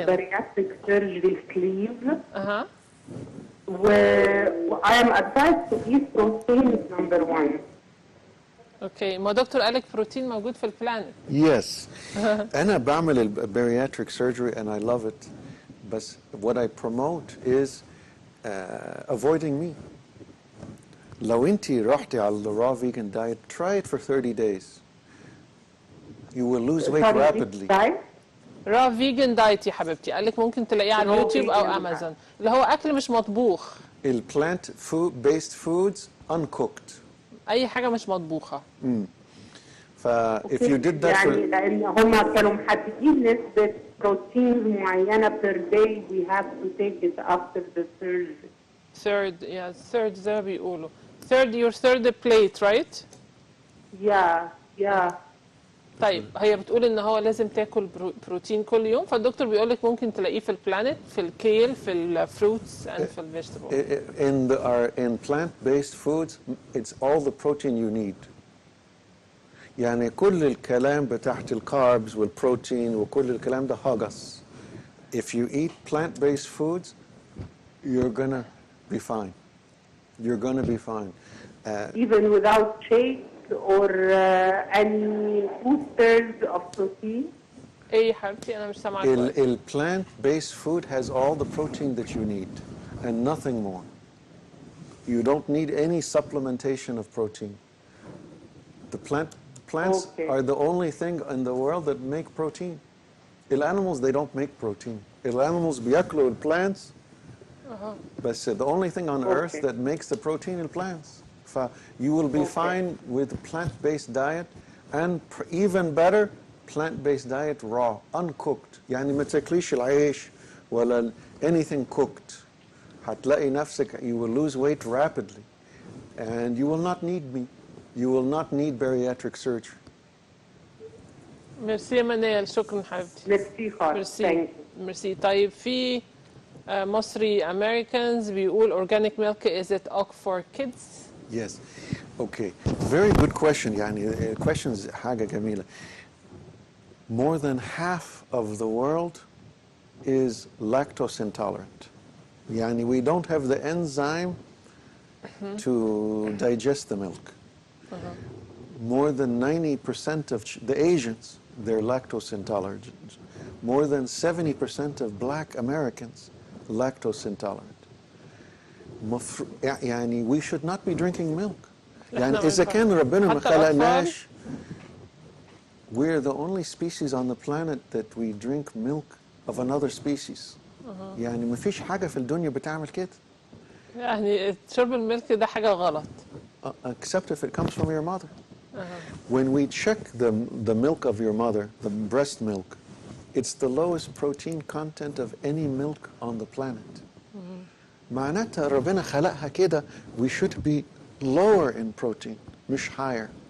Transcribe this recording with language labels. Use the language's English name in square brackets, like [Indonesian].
[Arabic] البارياتريك سيرجري سليف و [English] I am advised to eat protein number 1. [Arabic] اوكي، ما دكتور قالك بروتين موجود في البلانت. [English] Yes. [Arabic] أنا بعمل البارياتريك [English] surgery and I love it. [Arabic] بس [English] what I promote is avoiding meat. [Arabic] لو أنت رحتي على [English] the raw vegan diet, try it for 30 days. You will lose weight rapidly. [Arabic] را فيجن دايت يا حبيبتي، قالك ممكن تلاقيه على اليوتيوب او امازون، اللي هو اكل مش مطبوخ. [English] plant based foods uncooked. [Arabic] اي حاجه مش مطبوخه. [English] if you did that [Arabic] يعني لان هم كانوا محددين نسبه بروتين معينه [English] per day we have to take it after the surgery. third [Arabic] زي ما بيقولوا. [English] your third plate, right? Yeah. [Arabic] طيب هي بتقول ان هو لازم تاكل بروتين كل يوم، فالدكتور بيقول لك ممكن تلاقيه في البلانت، في الكيل، في الفروتس and في الفيجيتابل. [English] in plant-based foods it's all the protein you need. [Arabic] يعني كل الكلام بتاعت الكاربز والبروتين وكل الكلام ده هجس. [English] If you eat plant-based foods you're gonna be fine. You're gonna be fine. Even without shake or any boosters of protein. [Arabic] ايه يا حبيبتي انا مش سامعاك كويس. [English] plant-based food has all the protein that you need and nothing more. You don't need any supplementation of protein. The plants are the only thing in the world that make protein. The animals, they don't make protein. The animals [Arabic] بياكلوا [English] plants. But the only thing on earth that makes the protein is plants. You will be fine with plant-based diet, and even better, plant-based diet raw, uncooked. [Arabic] يعني ما تاكليش العيش ولا [English] anything cooked. [Arabic] هتلاقي نفسك [English] you will lose weight rapidly, and you will not need me. You will not need bariatric surgery. [Arabic] ميرسي يا منال، شكرا حبيبتي. ميرسي خالص. ميرسي. طيب في مصري [English] Americans [Arabic] بيقول [English] organic milk is it ok for kids? Yes. Okay. Very good question. [Arabic] يعني questions حاجة جميلة. [English] More than half of the world is lactose intolerant. [Arabic] يعني [English] we don't have the enzyme to digest the milk. More than 90% of the Asians, they're lactose intolerant. More than 70% of black Americans, lactose intolerant. [Arabic] يعني [English] we should not be drinking milk. [Arabic] يعني إذا كان ربنا ما خلقناش, [English] we're the only species on the planet that we drink milk of another species. [Arabic] يعني ما فيش حاجة في الدنيا بتعمل كده. يعني شرب الملك ده حاجة غلط. [English] Except if it comes from your mother. When we check the milk of your mother, the breast milk, it's the lowest protein content of any milk on the planet. [Arabic] معناتها ربنا خلقها كده, [English] we should be lower in protein, [Arabic] مش [English] higher.